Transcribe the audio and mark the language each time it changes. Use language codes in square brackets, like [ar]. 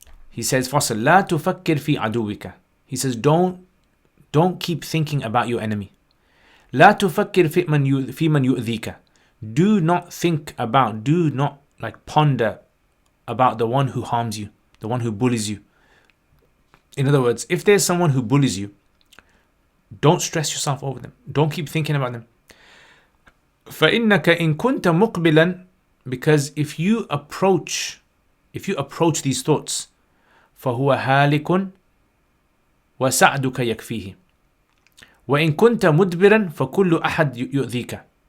[en] He says, [ar] فَصَلْ لَا تُفَكِّرْ فِي عَدُوِّكَ. [en] He says, don't keep thinking about your enemy. [ar] لا تفكر في من يؤذيك. [en] Do not think about, do not like ponder about the one who harms you, the one who bullies you. In other words, if there's someone who bullies you, don't stress yourself over them. Don't keep thinking about them. [ar] فإنك إن كنت مقبلا, [en] because if you approach these thoughts, [ar] فهو هالك وسعدك يكفيه. وإن كنت مدبرا فكل أحد يؤذيك.